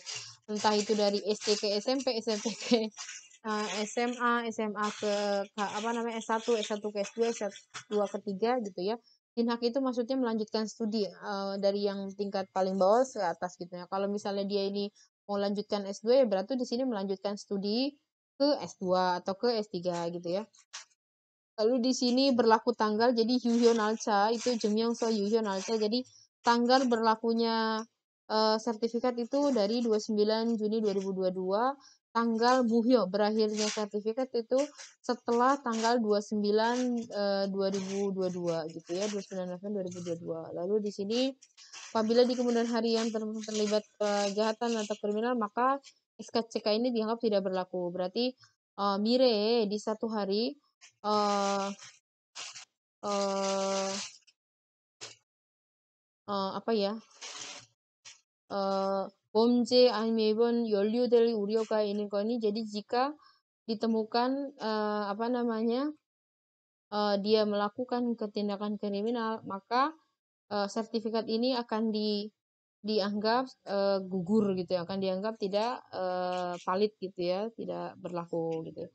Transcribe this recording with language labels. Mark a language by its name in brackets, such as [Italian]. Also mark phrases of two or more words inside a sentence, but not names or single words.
[Indonesian] Entah itu dari SD ke SMP, SMP ke SMA, SMA ke apa namanya S1, S1 ke S2, S2 ke 3 gitu ya. Jinhak itu maksudnya melanjutkan studi dari yang tingkat paling bawah ke atas gitu ya. Kalau misalnya dia ini mau lanjutkan S2 ya berarti di sini melanjutkan studi ke S2 atau ke S3 gitu ya. Lalu di sini berlaku tanggal, jadi 유효날짜 itu [Korean] 증명서 유효날짜. [Indonesian] Jadi tanggal berlakunya sertifikat itu dari 29 Juni 2022. Tanggal muhyo berakhirnya sertifikat itu setelah tanggal 29 2022 gitu ya, 29 November 2022. Lalu di sini apabila di kemudian hari yang terlibat kejahatan atau kriminal maka SKCK ini dianggap tidak berlaku. Berarti mire di satu hari eh eh apa ya? [Korean] 범죄 아니면 연루될 우려가 있는 거니. [Indonesian] Jadi jika ditemukan apa namanya? Dia melakukan tindakan kriminal, maka sertifikat ini akan dianggap gugur gitu ya, akan dianggap tidak valid gitu ya, tidak berlaku gitu.